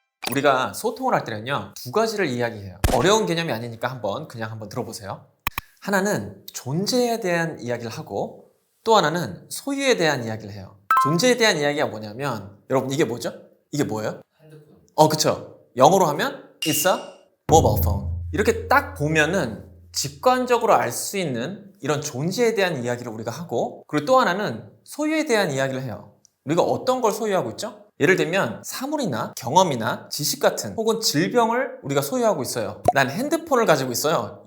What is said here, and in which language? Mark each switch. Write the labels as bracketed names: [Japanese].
[Korean] 우리가 소통을 할 때는요, 두 가지를 이야기해요. 어려운 개념이 아니니까 그냥 한번 들어보세요. 하나는 존재에 대한 이야기를 하고, 또 하나는 소유에 대한 이야기를 해요. 존재에 대한 이야기가 뭐냐면, 여러분 이게 뭐죠? 이게 뭐예요? 핸드폰. 그쵸. 영어로 하면 [English] It's a mobile phone. [Korean] 이렇게 딱 보면은 직관적으로 알 수 있는 이런 존재에 대한 이야기를 우리가 하고, 그리고 또 하나는 소유에 대한 이야기를 해요. 우리가 어떤 걸 소유하고 있죠? 예를 들면 사물이나 경험이나 지식 같은 혹은 질병을 우리가 소유하고 있어요. 난 핸드폰을 가지고 있어요.